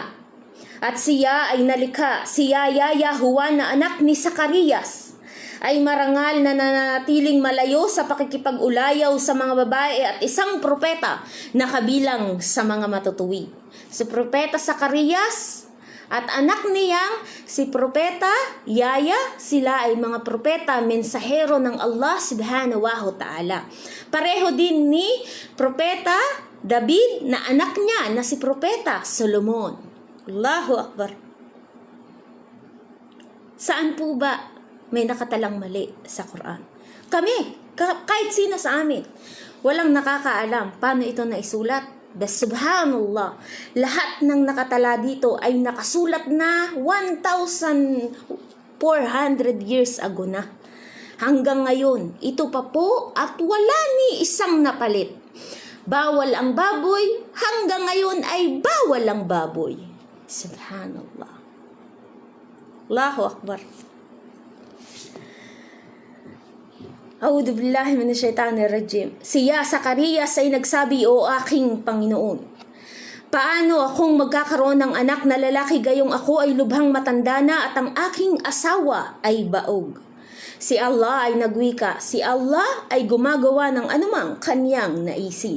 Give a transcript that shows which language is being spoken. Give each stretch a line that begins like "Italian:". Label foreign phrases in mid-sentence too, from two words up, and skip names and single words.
Filipino: At siya ay nalikha, si Yaya Yahuwan na anak ni Zacarias, ay marangal na nanatiling malayo sa pakikipag-ulayaw sa mga babae at isang propeta na kabilang sa mga matutuwid. Si Propeta Zacarias at anak niyang si Propeta Yaya, sila ay mga propeta, mensahero ng Allah
Arabic: سبحانه وتعالى.
Filipino: Pareho din ni Propeta David na anak niya na si Propeta Solomon.
Arabic: الله أكبر.
Filipino: Saan po ba may nakatalang mali sa Quran? Kami, kahit sino sa amin, walang nakakaalam paano ito naisulat. Bas subhanallah, lahat ng nakatala dito ay nakasulat na 1,400
English: years ago
Filipino: na. Hanggang ngayon, ito pa po at wala ni isang napalit. Bawal ang baboy, hanggang ngayon ay bawal ang baboy.
Arabic: سبحان الله. الله أكبر. أعوذ بالله من الشيطان الرجيم.
Filipino: Siya, Zacarias, ay nagsabi, O aking Panginoon, paano akong magkakaroon ng anak na lalaki gayong ako ay lubhang matanda na at ang aking asawa ay baog? Si Allah ay nagwika, si Allah ay gumagawa ng anumang kanyang naisin.